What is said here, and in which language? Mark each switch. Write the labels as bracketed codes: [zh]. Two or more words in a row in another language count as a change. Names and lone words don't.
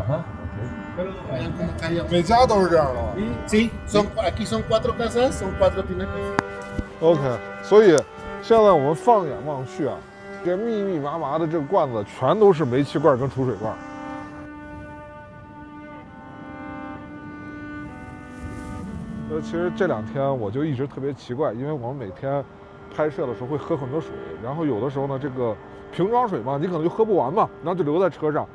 [es] Ajá, Vean cómo cae agua. [zh] 每家都是这样的吗 [es] Sí, aquí son 4 casas, son 4 tinacos. [zh] ？OK，所以现在我们放眼望去啊，这密密麻麻的这个罐子全都是煤气罐跟储水罐。其实这2天我就一直特别奇怪，因为我们每天拍摄的时候会喝很多水，然后有的时候呢，这个瓶装水嘛，你可能就喝不完嘛，然后就留在车上。